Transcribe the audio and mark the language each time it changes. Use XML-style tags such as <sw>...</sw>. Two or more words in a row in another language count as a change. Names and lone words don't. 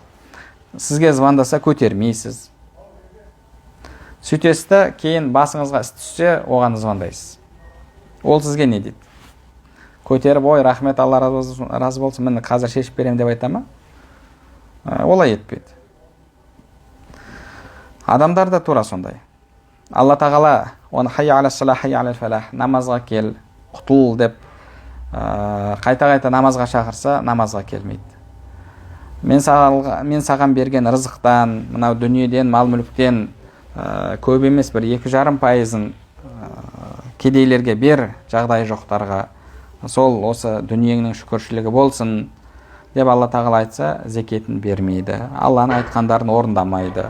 <kk>Сізге звондаса көтермейсіз. Сөйтесті, кейін басыңызға іс түссе, оған звондайсыз. Ол сізге не дейді? Көтеріп, ой, рахмет, Алла разы болсын, мені қазір шешіп берем деп айта ма? Олай етпейді. Адамдар да тура сондай. Алла тағала оны</kk> <ar>حي على الصلاة، حي على الفلاح,</ar> <kk>намазға кел, құтыл деп қайта-қайта намазға шақырса, намазға келмейді. мен саған берген рызықтан, мынау дүниеден, мал мүліктен көп емес, бір 2,5%-ын кедейлерге бер, жағдайы жоқтарға, сол осы дүниеңнің шүкіршілігі болсын деп Алла тағала айтса, зекетін бермейді, Алланың айтқандарын орындамайды.</kk>